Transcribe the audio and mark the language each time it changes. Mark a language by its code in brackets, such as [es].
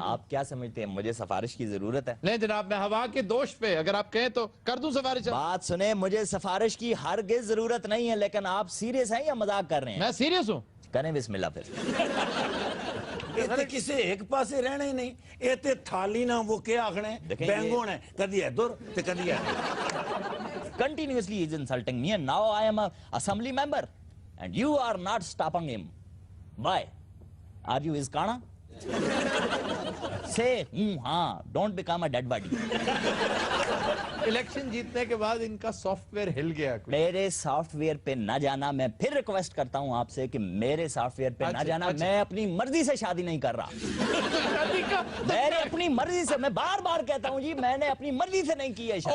[ur] آپ کیا سمجھتے ہیں مجھے سفارش کی ضرورت ہے؟ نہیں جناب, میں ہوا کے دوش پہ اگر آپ کہیں تو کر دوں سفارش. بات سنیں, مجھے سفارش کی ہرگز ضرورت نہیں ہے, لیکن آپ سیریس ہیں یا مذاق کر رہے ہیں؟ میں سیریس ہوں. کریں بسم اللہ پھر. یہ کسی ایک پاسے رہنا ہی نہیں. [pa] یہ تے تھالی نہ وہ کیا آخنے بینگون ہے, کدی ادھر تے کدی ادھر. [en] Continuously he is insulting me, and now I am a assembly member and you are not stopping him. Why? Are you his kana? Say हाँ, don't become a dead body. [ur] Election جیتنے کے بعد ان کا سافٹ ویئر ہل گیا. میرے soft where پہ نہ جانا. میں پھر ریکویسٹ کرتا ہوں آپ سے کہ میرے سافٹ ویئر پہ نہ جانا. میں اپنی مرضی سے شادی نہیں کر رہا. میں نے اپنی مرضی سے, میں بار بار کہتا ہوں جی, میں نے اپنی مرضی سے نہیں کی ہے شادی.